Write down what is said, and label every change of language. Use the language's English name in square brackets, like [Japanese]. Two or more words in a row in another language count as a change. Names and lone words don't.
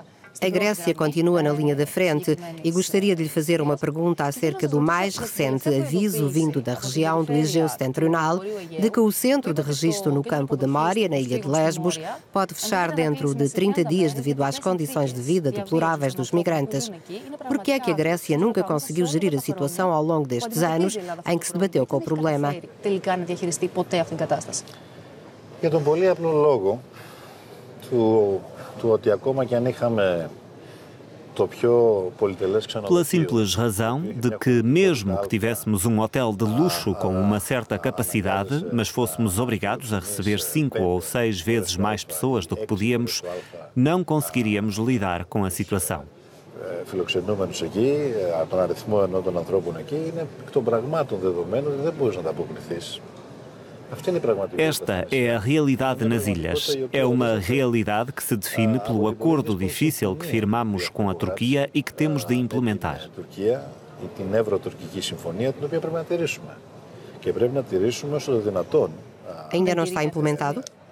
[Portuguese] A Grécia continua na linha da frente e gostaria de lhe fazer uma pergunta acerca do mais recente aviso vindo da região do Egeu Setentrional de que o centro de registro no campo de Moria, na ilha de Lesbos, pode fechar dentro de 30 dias devido às condições de vida deploráveis dos migrantes. Por que é que a Grécia nunca conseguiu gerir a situação ao longo destes anos em que se debateu com o problema? [Greek] Για τον πολύ απλό λόγο του ότι ακόμα και αν είχαμε το πιο πολυτελές ξενοδοχείο... [Portuguese] Pela simples razão de que, mesmo que tivéssemos um hotel de luxo com uma certa capacidade, mas fôssemos obrigados a receber 5 ou 6 vezes mais pessoas do que podíamos, não conseguiríamos lidar com a situação. [Greek] Φιλοξενούμενους εκεί, τον αριθμό των ανθρώπων εκεί, είναι εκ των πραγμάτων δεδομένων, δεν μπορείς να τα αποκριθείς. [Portuguese] Esta é a realidade nas ilhas. É uma realidade que se define pelo acordo difícil que firmamos com a Turquia e que temos de implementar. Ainda não está implementado?